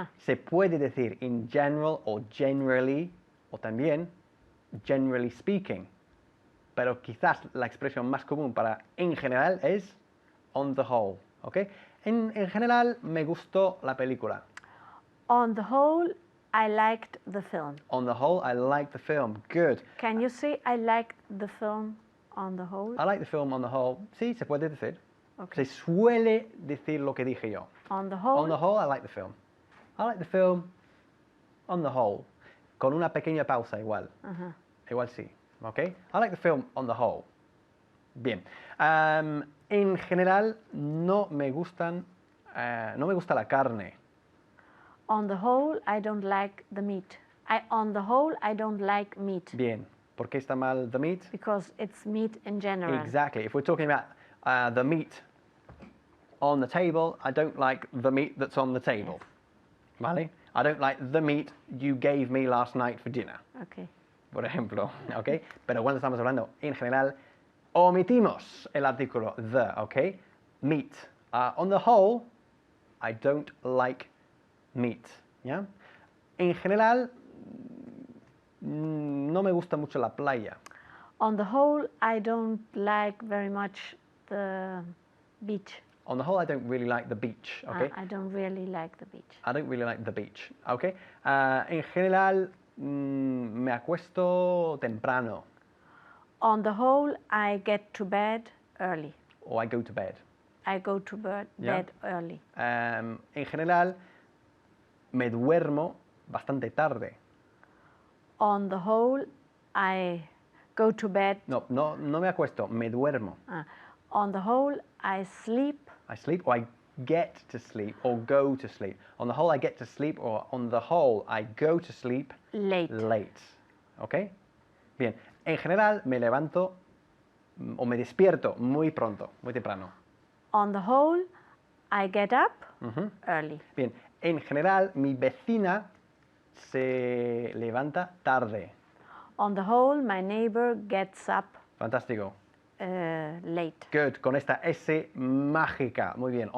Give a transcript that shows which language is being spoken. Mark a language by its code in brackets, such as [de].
[es] Se puede decir in general o generally o también [en] generally speaking. [es] Pero quizás la expresión más común para en general es [en] on the whole. [es] Okay? En general me gustó la película. [en] On the whole, I liked the film. On the whole, I liked the film. Good. Can you say I liked the film on the whole? I like the film on the whole. [es] Sí, se puede decir. [en] Okay. [es] Se suele decir lo que dije yo. [en] On the whole? On the whole, I like the film. I like the film on the whole. [es] Con una pequeña pausa igual. Igual sí. Okay? [en] I like the film on the whole. [es] Bien. En general, no me gusta la carne. [en] On the whole, I don't like the meat. On the whole, I don't like meat. [es] Bien. ¿Por qué está mal [en] the meat? Because it's meat in general. Exactly. If we're talking about the meat on the table, I don't like the meat that's on the table. [es] ¿Vale? [en] I don't like the meat you gave me last night for dinner. Okay. [es] Por ejemplo, ¿ok? Pero cuando estamos hablando en general, omitimos el artículo [en] the, [es] ¿ok? [en] Meat. On the whole, I don't like meat. [es] ¿Ya? En general, no me gusta mucho la playa. [en] On the whole, I don't like very much the beach. On the whole, I don't really like the beach, ¿ok? I don't really like the beach. I don't really like the beach, ¿ok? [es] En general, me acuesto temprano. [en] On the whole, I get to bed early. Or I go to bed. I go to bed early. [es] En general, me duermo bastante tarde. [en] On the whole, I go to bed. [es] No me acuesto, me duermo. [en] On the whole, I sleep. I sleep, or I get to sleep, or go to sleep. On the whole, I get to sleep, or on the whole, I go to sleep Late. [es] ¿Ok? Bien. En general, me levanto o me despierto muy pronto, muy temprano. [en] On the whole, I get up early. [es] Bien. En general, mi vecina se levanta tarde. [en] On the whole, my neighbor gets up [es] Fantástico. [en] late. Good. [es] Con esta S mágica. Muy bien.